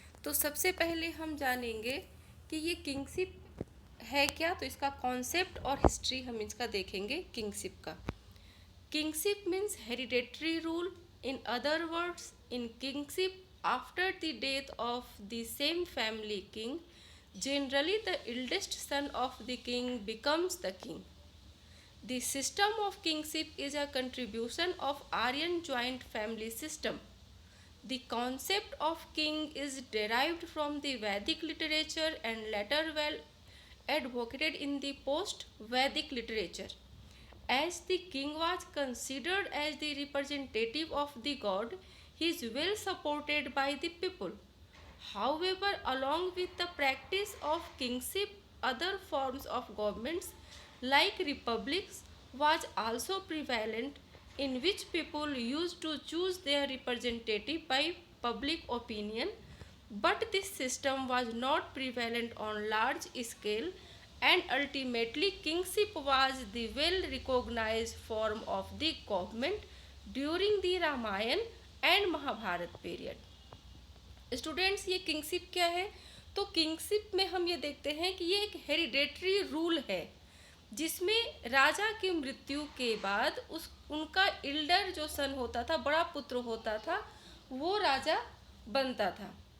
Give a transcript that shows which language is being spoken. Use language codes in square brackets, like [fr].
[hi] तो सबसे पहले हम जानेंगे कि ये किंगशिप है क्या, तो इसका कॉन्सेप्ट और हिस्ट्री हम इसका देखेंगे किंगशिप का। [en] Kingship means hereditary rule. In other words, in kingship after the death of the same family king, generally the eldest son of the king becomes the king. The system of kingship is a contribution of Aryan joint family system. The concept of king is derived from the Vedic literature and later well advocated in the post-Vedic literature. As the king was considered as the representative of the god, he is well supported by the people. However, along with the practice of kingship, other forms of governments like republics was also prevalent, in which people used to choose their representative by public opinion, but this system was not prevalent on large scale, and ultimately kingship was the well recognized form of the government during the Ramayana and Mahabharat period. [hi] Students, ये kingship क्या है? तो kingship में हम ये देखते हैं कि ये एक हेरिडेटरी रूल है जिसमें राजा की मृत्यु के बाद उनका इल्डर जो सन होता था, बड़ा पुत्र होता था, वो राजा बनता था।